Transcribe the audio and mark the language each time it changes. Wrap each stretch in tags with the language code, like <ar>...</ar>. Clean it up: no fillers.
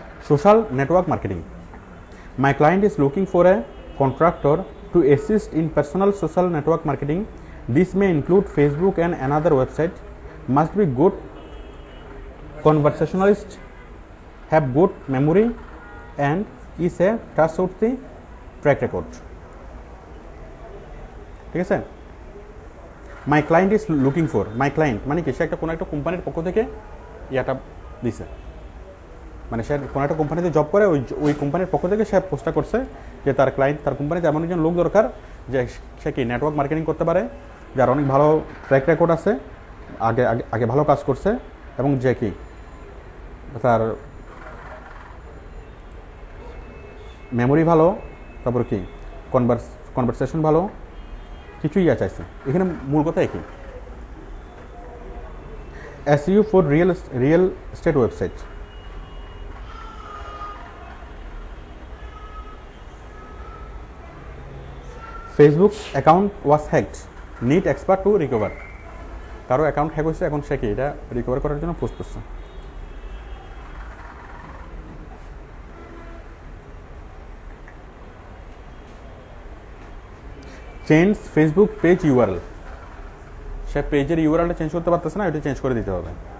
<en>Social network marketing. My client is looking for a contractor to assist in personal social network marketing. This may include Facebook and another website. Must be good conversationalist, have good memory, and is a trustworthy track record.</en> <bn>ঠিক আছে?</bn> <en>my client is looking for,</en> <bn>my client মানে কি, সে কোনো একটা কোম্পানির পক্ষ থেকে ইয়াটা দিছে, মানে সে কোনো একটা কোম্পানিতে জব করে, ওই কোম্পানির পক্ষ থেকে সে পোস্টটা করছে যে তার ক্লায়েন্ট, তার কোম্পানিতে এমন একজন লোক দরকার যে সে কি নেটওয়ার্ক মার্কেটিং করতে পারে, যার অনেক ভালো ট্র্যাক রেকর্ড আছে, আগে ভালো কাজ করছে, এবং যে কি তার মেমোরি ভালো, তারপর কি কনভারসেশন ভালো, কিছুই চাইছে। এখানে মূল কথা একই।</bn> <en>SEO for real estate website. Facebook account was hacked. Need expert to recover.</en> <bn>কারো অ্যাকাউন্ট হ্যাক হয়েছে, এখন সে কি এটা রিকভার করার জন্য পোস্ট করছে।</bn> <en>Change Facebook page URL.</en> <bn>সে পেজের ইউআরএলটা চেঞ্জ করতে পারতেছে না, এটা চেঞ্জ করে দিতে হবে।</bn>